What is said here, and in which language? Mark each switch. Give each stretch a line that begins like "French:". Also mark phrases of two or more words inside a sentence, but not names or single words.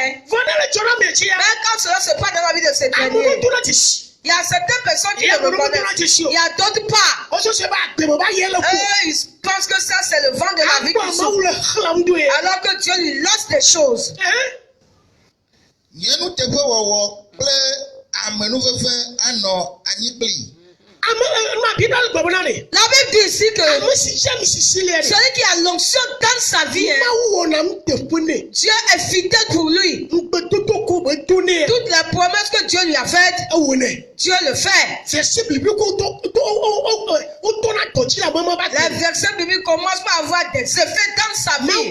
French: Mais quand cela se passe dans la vie de ces derniers, il y a certaines personnes qui le reconnaissent. Il y a d'autres pas. Ils pensent que ça c'est le vent de la vie qui souffle. Alors que Dieu lui lance des choses.
Ewe: Yenu teƒe wɔwɔ kple amenuveve anɔ anyigbe.
French: La Bible dit ici que celui qui a l'onction dans sa vie, Dieu est fidèle pour lui. Toutes les promesses que Dieu lui a faites, Dieu le fait. Les versets bibliques commencent par avoir des effets dans sa vie.